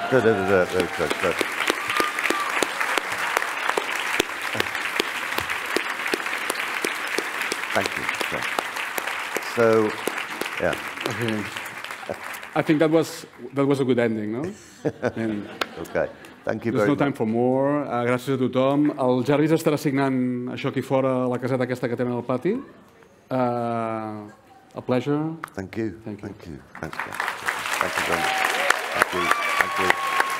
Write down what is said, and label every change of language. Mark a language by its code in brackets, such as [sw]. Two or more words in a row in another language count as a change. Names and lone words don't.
[en] Thank you. So, yeah. Okay. I think that was a good ending, no? Okay. Thank you There's very no much. time for more. [ca] Gràcies a tothom. El Jarvis estarà signant això aquí fora, a la caseta aquesta que tenen al pati. [en] A pleasure. Thank you. Thank you. Thank you. Thank you very much. Thank you. Thank you.